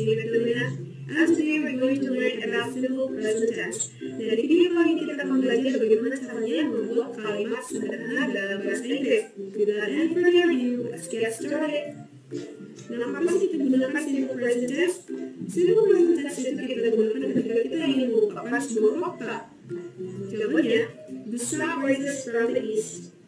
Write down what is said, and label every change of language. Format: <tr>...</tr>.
<en>And today we're going to learn about simple present tense.</en> <id>Nah, di video kali ini kita akan belajar bagaimana caranya membuat kalimat sederhana dalam bahasa Inggris.</id> <en>Without any further ado, let's get started.</en> <id>Nah, apa sih kita gunakan</id> <en>simple present tense?</en> <id>Simple present tense itu kita gunakan ketika kita ingin mengungkapkan sebuah fakta. Contohnya,</id> <en>the sun rises from the east.</en>